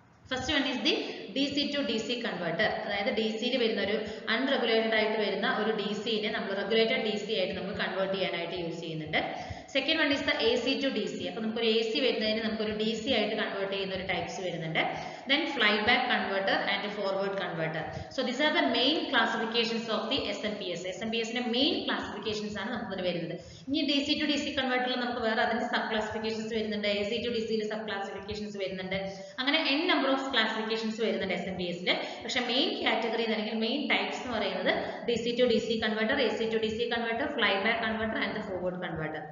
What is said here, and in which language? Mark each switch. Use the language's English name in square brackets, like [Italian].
[English] first one is the DC to DC converter, [Malayalam] അതായത് DC-യിൽ വരുന്ന ഒരു അൺറെഗുലേറ്റഡ് ആയിട്ട് വരുന്ന ഒരു DC-നെ നമ്മൾ റെഗുലേറ്റഡ് DC ആയിട്ട് നമുക്ക് കൺവേർട്ട് ചെയ്യാനായിട്ട് യൂസ് ചെയ്യുന്നുണ്ട്. [English] Second one is the AC to DC. [Malayalam] അപ്പൊ നമുക്കൊരു AC വരുന്നതിന് നമുക്കൊരു DC ആയിട്ട് കൺവേർട്ട് ചെയ്യുന്ന ഒരു ടൈപ്സ് വരുന്നുണ്ട്. [English] Then flyback converter and forward converter. So these are the main classifications of the SMPS. [Malayalam] SMPS-ന്റെ main classifications ആണ് നമുക്ക് വരുന്നത്. ഇനി DC to DC കൺവേർട്ടറിൽ നമുക്ക് വേറെ അതിന്റെ സബ് ക്ലാസിഫിക്കേഷൻസ് വരുന്നുണ്ട്, AC to DC-യിൽ സബ് ക്ലാസിഫിക്കേഷൻസ് വരുന്നുണ്ട്, അങ്ങനെ n നമ്പർ ഓഫ് ക്ലാസിഫിക്കേഷൻസ് വരുന്നുണ്ട് SMPS-ൽ. പക്ഷെ മെയിൻ കാറ്റഗറി അല്ലെങ്കിൽ മെയിൻ ടൈപ്സ് എന്ന് പറയുന്നത് DC to DC converter, AC to DC converter, flyback converter and forward converter.